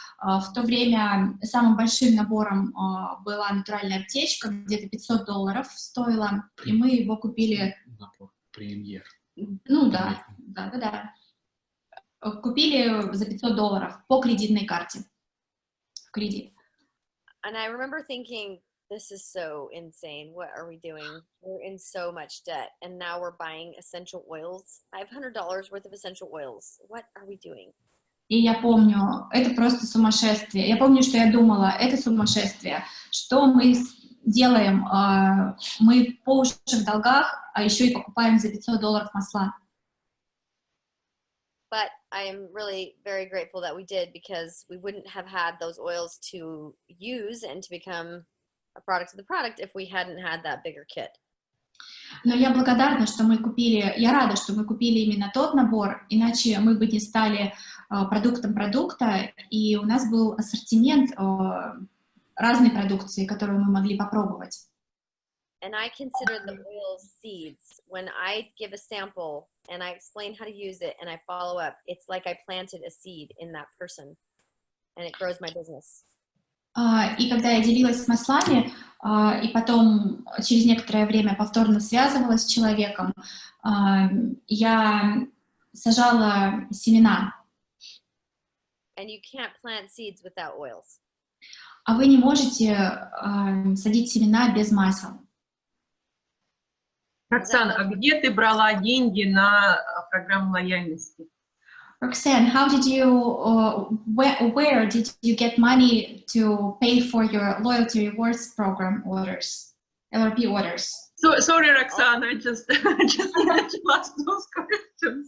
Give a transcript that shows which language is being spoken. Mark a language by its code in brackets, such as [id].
[ru] В то время самым большим набором была натуральная аптечка, где-то $500 стоила, и мы его купили... Премьер. Ну да. Купили за $500 по кредитной карте. В кредит. [en] And I remember thinking, this is so insane. What are we doing? We're in so much debt. And now we're buying essential oils. $500 worth of essential oils. What are we doing? [ru] И я помню, это просто сумасшествие. Я помню, что я думала, это сумасшествие. Что мы делаем? Мы по уши в долгах, а еще и покупаем за $500 масла. [en] But I am really very grateful that we did, because we wouldn't have had those oils to use and to become a product of the product if we hadn't had that bigger kit. [ru] Но я благодарна, что мы купили, я рада, что мы купили именно тот набор, иначе мы бы не стали продуктом продукта, и у нас был ассортимент разной продукции, которую мы могли попробовать. [en] And I consider the oil seeds. When I give a sample and I explain how to use it and I follow up, it's like I planted a seed in that person, and it grows my business. [ru] И когда я делилась с маслами, и потом через некоторое время повторно связывалась с человеком, я сажала семена. [en] And you can't plant seeds without oils. [ru] А вы не можете садить семена без масел. Роксана, а где ты брала деньги на программу лояльности? [en] Roxanne, how did you, where did you get money to pay for your loyalty rewards program orders, LRP orders? So, sorry, Roxana, I just wanted to ask those questions.